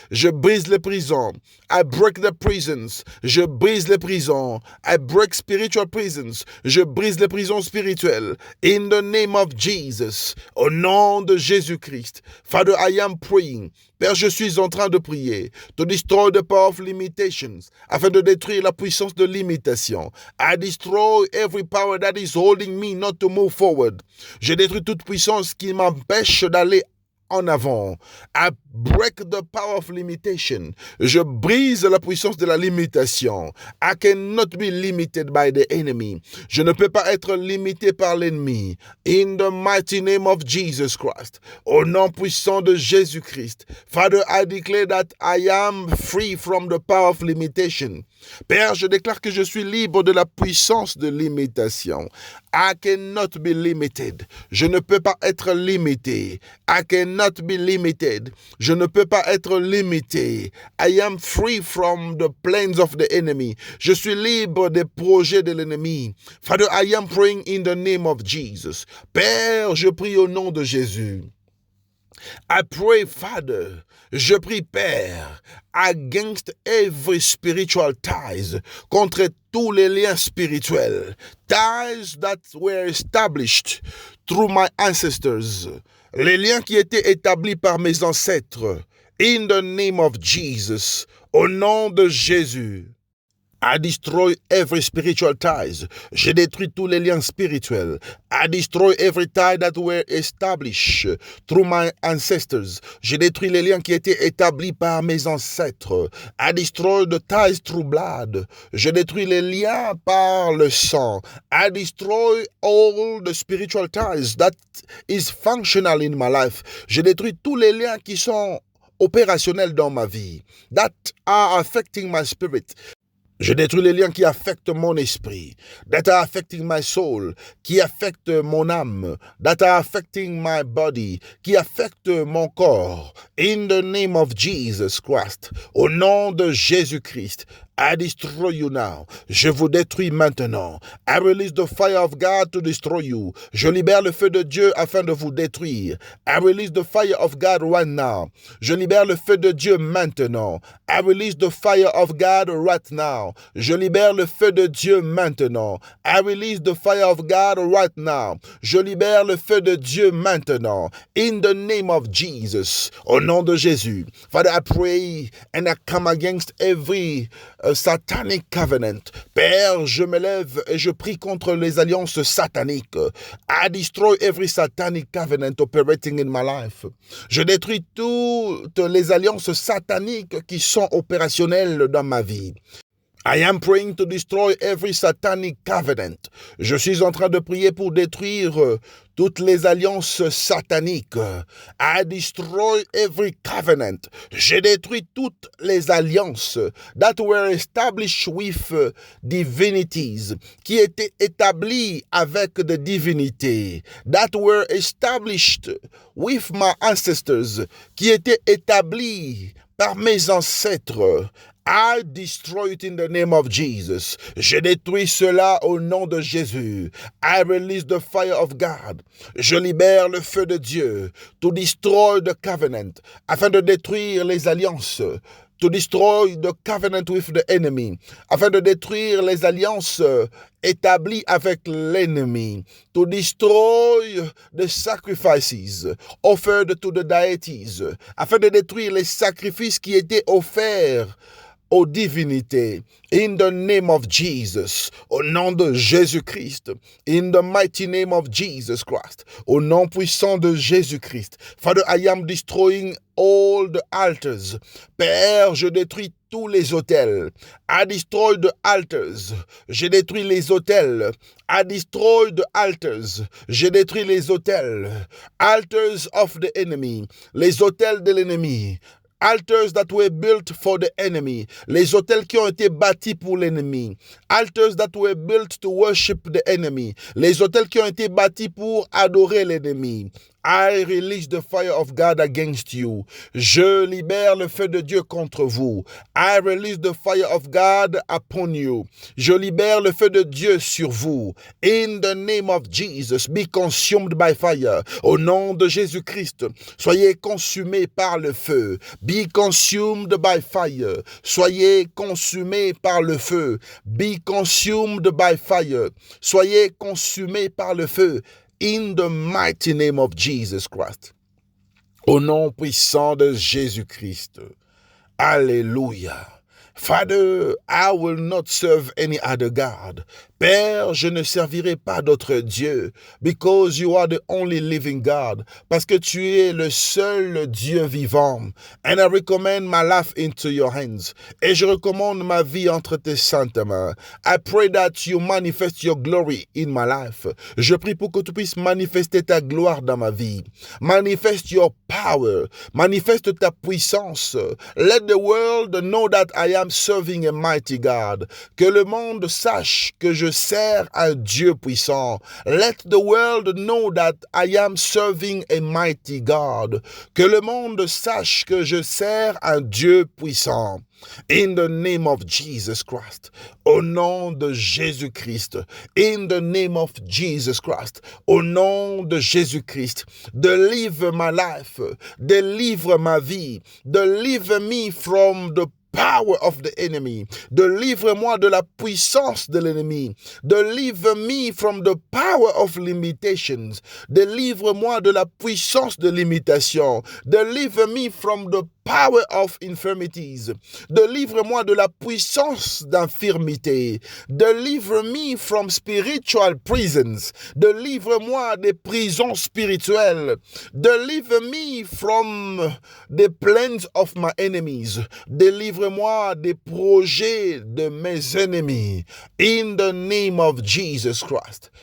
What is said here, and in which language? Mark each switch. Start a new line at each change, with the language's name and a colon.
French: Je brise les prisons.
English: I break the prisons.
French: Je brise les prisons.
English: I break spiritual prisons.
French: Je brise les prisons spirituelles.
English: In the name of Jesus.
French: Au nom de Jésus-Christ.
English: Father, I am praying.
French: Père, je suis en train de prier.
English: To destroy the power of limitations.
French: Afin de détruire la puissance de limitation.
English: I destroy every power that is holding me not to move forward.
French: Je détruis toute puissance qui m'empêche d'aller en avant.
English: I break the power of limitation.
French: Je brise la puissance de la limitation.
English: I cannot be limited by the enemy.
French: Je ne peux pas être limité par l'ennemi.
English: In the mighty name of Jesus Christ.
French: Au nom puissant de Jésus-Christ.
English: Father, I declare that I am free from the power of limitation.
French: Père, je déclare que je suis libre de la puissance de limitation.
English: I cannot be limited.
French: Je ne peux pas être limité.
English: I cannot be limited.
French: Je ne peux pas être limité.
English: I am free from the plans of the enemy.
French: Je suis libre des projets de l'ennemi.
English: Father, I am praying in the name of Jesus.
French: Père, je prie au nom de Jésus.
English: I pray, Father,
French: je prie, Père,
English: against every spiritual ties,
French: contre tous les liens spirituels,
English: ties that were established through my ancestors,
French: les liens qui étaient établis par mes ancêtres,
English: in the name of Jesus,
French: au nom de Jésus.
English: I destroy every spiritual ties.
French: Je détruis tous les liens spirituels.
English: I destroy every tie that were established through my ancestors.
French: Je détruis les liens qui étaient établis par mes ancêtres.
English: I destroy the ties through blood.
French: Je détruis les liens par le sang.
English: I destroy all the spiritual ties that is functional in my life.
French: Je détruis tous les liens qui sont opérationnels dans ma vie.
English: That are affecting my spirit.
French: Je détruis les liens qui affectent mon esprit,
English: that are affecting my soul,
French: qui affectent mon âme,
English: that are affecting my body,
French: qui affectent mon corps.
English: In the name of Jesus Christ,
French: au nom de Jésus-Christ,
English: I destroy you now.
French: Je vous détruis maintenant.
English: I release the fire of God to destroy you.
French: Je libère le feu de Dieu afin de vous détruire.
English: I release the fire of God right now.
French: Je libère le feu de Dieu maintenant.
English: I release the fire of God right now.
French: Je libère le feu de Dieu maintenant.
English: I release the fire of God right now.
French: Je libère le feu de Dieu maintenant.
English: In the name of Jesus.
French: Au nom de Jésus.
English: Father, I pray and I come against every satanic covenant.
French: Père, je me lève et je prie contre les alliances sataniques.
English: I destroy every satanic covenant operating in my life.
French: Je détruis toutes les alliances sataniques qui sont opérationnelles dans ma vie.
English: I am praying to destroy every satanic covenant.
French: Je suis en train de prier pour détruire toutes les alliances sataniques.
English: I destroy every covenant.
French: Je détruis toutes les alliances
English: that were established with divinities,
French: qui étaient établies avec des divinités,
English: that were established with my ancestors,
French: qui étaient établies par mes ancêtres.
English: I destroy it in the name of Jesus.
French: Je détruis cela au nom de Jésus.
English: I release the fire of God.
French: Je libère le feu de Dieu
English: to destroy the covenant,
French: afin de détruire les alliances.
English: To destroy the covenant with the enemy,
French: afin de détruire les alliances établies avec l'ennemi.
English: To destroy the sacrifices offered to the deities,
French: afin de détruire les sacrifices qui étaient offerts aux divinités.
English: In the name of Jesus,
French: au nom de Jésus-Christ,
English: in the mighty name of Jesus Christ,
French: au nom puissant de Jésus-Christ.
English: Father, I am destroying all the altars.
French: Père, je détruis tous les autels.
English: I destroy the altars.
French: Je détruis les autels.
English: I destroy the altars.
French: Je détruis les autels.
English: Altars of the enemy.
French: Les autels de l'ennemi.
English: Altars that were built for the enemy.
French: Les autels qui ont été bâtis pour l'ennemi.
English: Altars that were built to worship the enemy.
French: Les autels qui ont été bâtis pour adorer l'ennemi.
English: I release the fire of God against you.
French: Je libère le feu de Dieu contre vous.
English: I release the fire of God upon you.
French: Je libère le feu de Dieu sur vous.
English: In the name of Jesus, be consumed by fire.
French: Au nom de Jésus-Christ, soyez consumés par le feu.
English: Be consumed by fire.
French: Soyez consumés par le feu.
English: Be consumed by fire.
French: Soyez consumés par le feu.
English: In the mighty name of Jesus Christ.
French: Au nom puissant de Jésus-Christ. Alléluia.
English: Father, I will not serve any other God.
French: Père, je ne servirai pas d'autre Dieu,
English: because you are the only living God,
French: parce que tu es le seul Dieu vivant.
English: And I recommend my life into your hands.
French: Et je recommande ma vie entre tes saintes mains.
English: I pray that you manifest your glory in my life.
French: Je prie pour que tu puisses manifester ta gloire dans ma vie.
English: Manifest your power.
French: Manifeste ta puissance.
English: Let the world know that I am serving a mighty God.
French: Que le monde sache que je sers un Dieu puissant.
English: Let the world know that I am serving a mighty God.
French: Que le monde sache que je sers un Dieu puissant.
English: In the name of Jesus Christ.
French: Au nom de Jésus-Christ.
English: In the name of Jesus Christ.
French: Au nom de Jésus-Christ.
English: Deliver my life.
French: Délivre ma vie.
English: Deliver me from the power of the enemy.
French: Délivre-moi de la puissance de l'ennemi.
English: Deliver me from the power of limitations.
French: Délivre-moi de la puissance de l'imitation.
English: Deliver me from the power of infirmities.
French: Délivre-moi de la puissance d'infirmité.
English: Deliver me from spiritual prisons.
French: Délivre-moi des prisons spirituelles.
English: Deliver me from the plans of my enemies.
French: Délivre-moi des projets de mes ennemis.
English: In the name of Jesus Christ.